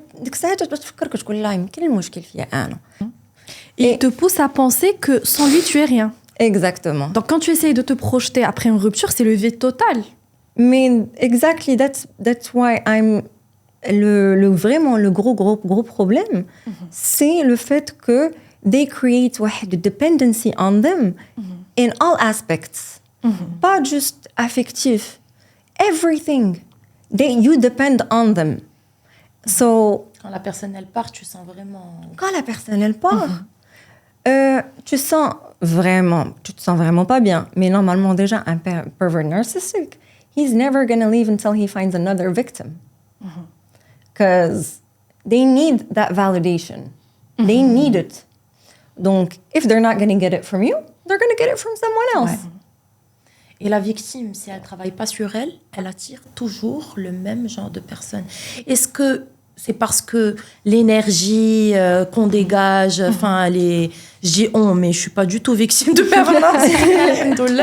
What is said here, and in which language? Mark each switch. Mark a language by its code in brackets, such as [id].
[ar] ديك الساعة تفكرك تقول لا يمكن المشكل فيا أنا. [fr] Et il te pousse à penser que sans lui, tu es rien. Exactement. Donc, quand tu essayes de te projeter après une rupture, c'est le vide total. Mais [en] exactly, that's why I'm [fr] vraiment le gros problème, c'est le fait que [en] they create واحد dependency on them in all aspects. [fr] Pas juste affectif. [en] Everything. You depend on them. So, [fr] Quand la personne, elle part, tu sens vraiment... quand la personne elle part, tu te sens vraiment pas bien. Mais normalement déjà un [en] pervert narcissic, he's never gonna leave until he finds another victim, because they need that validation. They need it. [fr] Donc, [en] if they're not gonna get it from you, they're gonna get it from someone else. [fr] Ouais. Et la victime, si elle ne travaille pas sur elle, elle attire toujours le même genre de personne. Est-ce que c'est parce que l'énergie qu'on dégage, enfin, je dis on, mais je ne suis pas du tout victime de pervers narcissique.